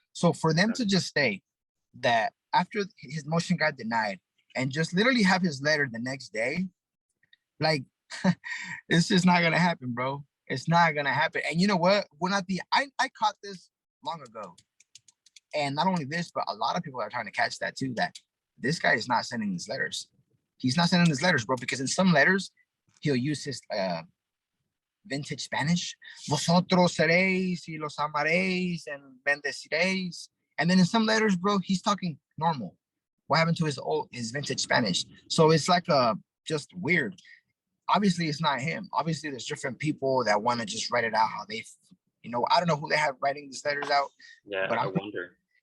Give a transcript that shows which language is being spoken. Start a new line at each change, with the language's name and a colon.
English: So for them to just say that after his motion got denied and just literally have his letter the next day, like, it's just not gonna happen, bro. It's not gonna happen. And you know what? I caught this long ago. And not only this, but a lot of people are trying to catch that too, that this guy is not sending his letters. He's not sending his letters, bro, because in some letters, he'll use his vintage Spanish.
Spanish: Vosotros seréis y los amaréis and bendeciréis.
English: And then in some letters, bro, he's talking normal. What happened to his vintage Spanish? So it's like just weird. Obviously, it's not him. Obviously, there's different people that want to just write it out how they, I don't know who they have writing these letters out. Yeah, but I wonder.